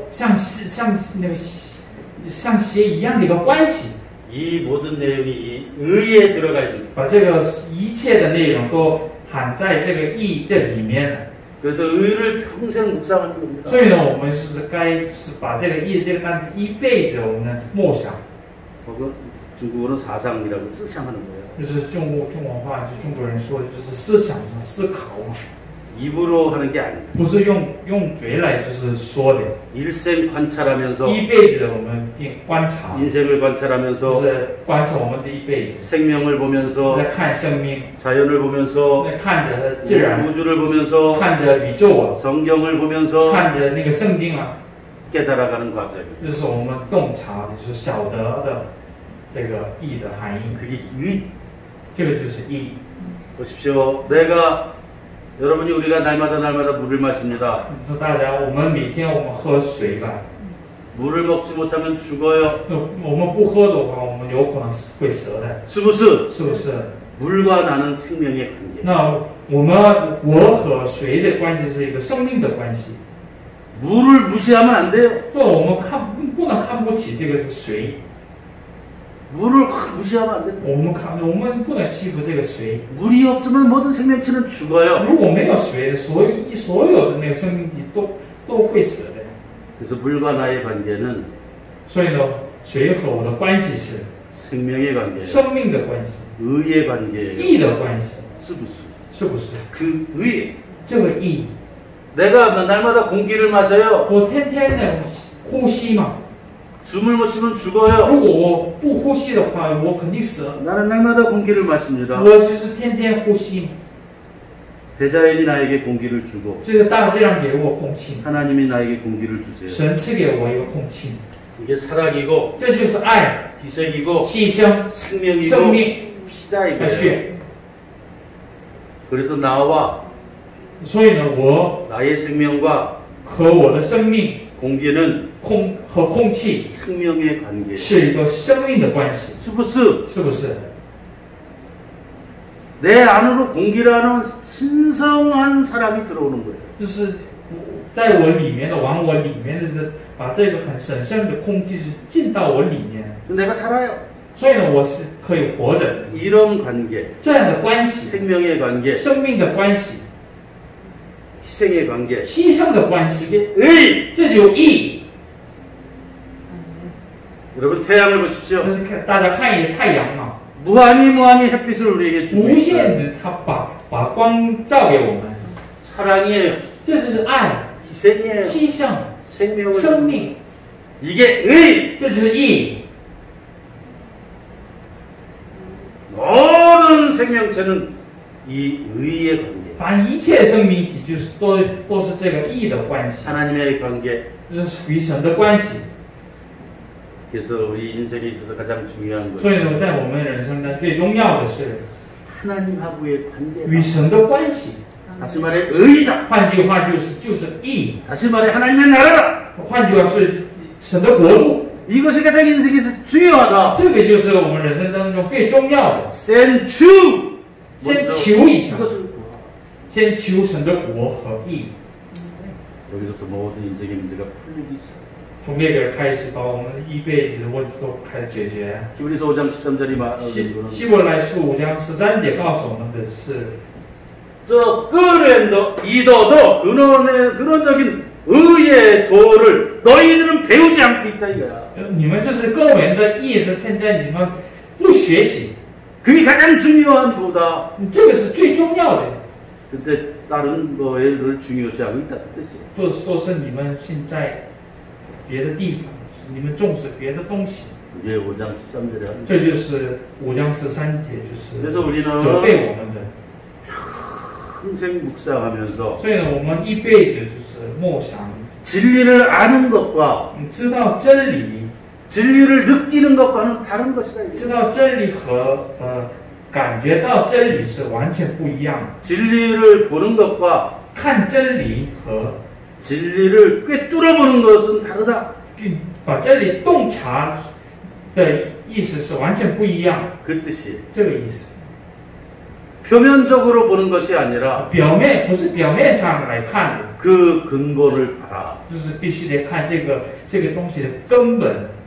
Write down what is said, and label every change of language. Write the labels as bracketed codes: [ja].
[zh] 像那个像血一样的一个关系。 [ko] 이 모든 내용이 이 의에 들어가 있는 거예요. [zh] 把这个一切的内容都含在这个义这里面了。 [ko] 그래서 의를 평생 묵상하는 겁니다. [zh] 所以呢，我们该把这个义这个单词一辈子我们默想， [ko] 혹은 중국어는 사상이라고思想하는 거예요. [zh] 就是中文话，就中国人说的就是思想嘛、思考嘛。 [ko] 입으로 하는 게 아니에요. [zh] 不是用嘴来就是说的， [ko] 일생 관찰하면서 [zh] 一辈子我们并观察， [ko] 인생을 [zh] 就 [ko] 관찰하면서 [zh] 是观察我们的一辈子， [ko] 생명을 보면서 [zh] 在看生命， [ko] 자연을 보면서 [zh] 在看着自然， [ko] 우주를 보면서 [zh] 看着宇宙啊， [ko] 성경을 보면서 [zh] 看着那个圣经啊， [ko] 깨달아가는 과정이에요. [zh] 这是我们洞察的，就是晓得的这个义的含义， [ko] 그게 의. [zh] 这个就是义。 [ko] 보십시오. 여러분이 우리가 날마다 물을 마십니다. [zh] 说大家，我们每天我们喝水吧， [ko] 물을 먹지 못하면 죽어요. [zh] 那我们不喝的话，我们有可能会死的， 스브스 是不是？ [ko] 물과 나는 생명의 관계. [zh] 那我和水的关系是一个生命的关系， [ko] 물을 무시하면 안 돼요. [zh] 那我们不能看不起这个是水， [ko] 물을 확 무시하면 안 돼요. [zh] 我们不能欺负这个水。 [ko] 물이 없으면 모든 생명체는 죽어요. [zh] 如果没有水的，所有的那个生命体都会死的。 [ko] 그래서 물과 나의 관계는 [zh] 所以呢，水和我的关系是 [ko] 생명의 관계예요. [zh] 生命的关系， [ko] 의의 관계예요. [zh] 义的关系， 스브스. 是不是？ [ko] 그 의. [zh] 这个义， [ko] 내가 날마다 공기를 마셔요. [zh] 我天天的呼吸嘛， [ko] 숨을 못 쉬면 죽어요. [zh] 如果我不呼吸的话，我肯定死。 [ko] 나는 날마다 공기를 마십니다. [zh] 我就是天天呼吸， [ko] 대자연이 나에게 공기를 주고 [zh] 这个大自然给我空气， [ko] 하나님이 나에게 공기를 주세요. [zh] 神赐给我一个空气， [ko] 이게 사랑이고 [zh] 这就是爱、 [ko] 희생이고 [zh] 牺牲、 [ko] 생명이고 [zh] 生命 [ko] 피다 [zh] 的 [ko] 이거예요. [zh] 血。 [ko] 그래서 나와 [zh] 所以呢，我 [ko] 나의 생명과 [zh] 和我的生命 [ko] 공기는 [zh] 和空气 [ko] 생명의 관계. [zh] 是一个生命的关系， 스브스 是不是？ [ko] 내 안으로 공기라는 신성한 사람이 들어오는 거예요. [zh] 就是在我里面的，往我里面的是把这个很神圣的空气是进到我里面， [ko] 내가 살아요. [zh] 所以呢，我是可以活着的。 [ko] 이런 관계, [zh] 这样的关系， [ko] 생명의 관계, [zh] 生命的关系， [ko] 희생의 관계, [zh] 牺牲的关系， [ko] 이게 의. [zh] 这就义。 [ko] 여러분 태양을 보십시오. [zh] 就是看大家看一眼太阳嘛， [ko] 무한히 햇빛을 우리에게 주고 [zh] 无 [ko] 있어요. [zh] 限的它把光照给我们， [ko] 사랑이에요. [zh] 这就是爱、 [ko] 희생이에요. [zh] 牺牲、 [ko] 생명을 [zh] 生命， [ko] 이게 의. [zh] 这就是义。 [ko] 모든 생명체는 이 의의 관계. [zh] 反正一切生命体就是都是这个义的关系， [ko] 하나님의 관계. [zh] 就是属于神的关系。 [ko] 그래서 우리 인생에 있어서 가장 중요한 [zh] 所以呢， [ko] 것은 [zh] 在我们人生中最重要的是 [ko] 하나님하고의 관계. [zh] 与神的关系。 [ko] 다시 말해 의다. [zh] 换句话就是义， [ko] 다시 말해 하나님의 나라다. [zh] 换句话是神的国度。 [ko] 이것이 가장 인생에서 중요하다. [zh] 这个就是我们人生当中最重要的。 센추. 先求一下， [ko] 이것을 [zh] 先求神的国和义， [ko] 여기서부터 모든 인생의 문제가 풀리기 시작. [zh] 从这个开始，把我们一辈子的问题都开始解决。 [ko] 히브리서 5장 13절이 말하는 [zh] 希伯来书5章13节告诉我们的是， [ko] 저 끄렌더 이더더 근원적인 의의 도를 너희들은 배우지 않고 있다 이거야. [zh] 你们这是根源的意思，现在你们不学习， [ko] 그게 가장 중요한 도다. [zh] 这个是最重要的。 [ko] 근데 다른 거를 중요시하고 있다 그 뜻이에요. [zh] 都是你们现在别的地方，你们重视别的东西。 [ko] 이게 5장 13절에 하는 [zh] 这就是5章13节，就是 [ko] 그래서 우리는 [zh] 责备我们的。 [ko] 평생 묵상하면서 [zh] 所以呢，我们一辈子就是默想， [ko] 진리를 아는 것과 [zh] 你知道真理， [ko] 진리를 느끼는 것과는 다른 것이다. [zh] 知道真理和感觉到真理是完全不一样的。 [ko] 진리를 보는 것과 [zh] 看真理和 [ko] 진리를 꿰뚫어 보는 것은 다르다. [zh] 把真理洞察的意思是完全不一样， [ko] 그 뜻이 [zh] 这个意思。 [ko] 표면적으로 보는 것이 아니라 [zh] 表面不是表面上来看的， [ko] 그 근본을 봐라. [zh] 就是必须得看这个东西的根本。